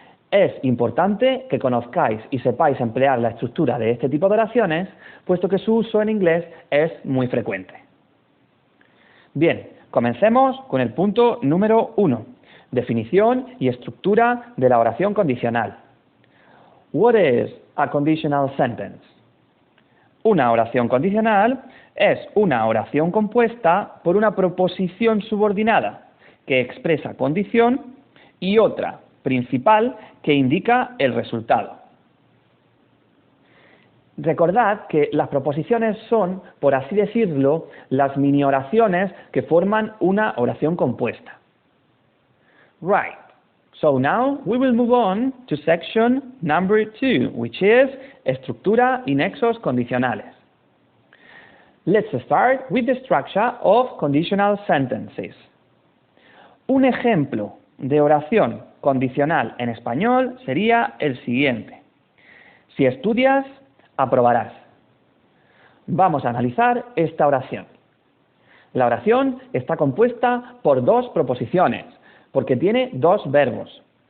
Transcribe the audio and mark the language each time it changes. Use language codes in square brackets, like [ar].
[es] Es importante que conozcáis y sepáis emplear la estructura de este tipo de oraciones, puesto que su uso en inglés es muy frecuente. Bien, comencemos con el punto número 1, definición y estructura de la oración condicional. [en] What is a conditional sentence? [es] Una oración condicional es una oración compuesta por una proposición subordinada que expresa condición y otra principal que indica el resultado. Recordad que las proposiciones son, por así decirlo, las mini oraciones que forman una oración compuesta. [en] Right. So now we will move on to section number 2, which is [es] estructura y nexos condicionales. [en] Let's start with the structure of conditional sentences. [es] Un ejemplo de oración condicional en español sería el siguiente. Si estudias, aprobarás. Vamos a analizar esta oración. La oración está compuesta por dos proposiciones, porque tiene dos verbos.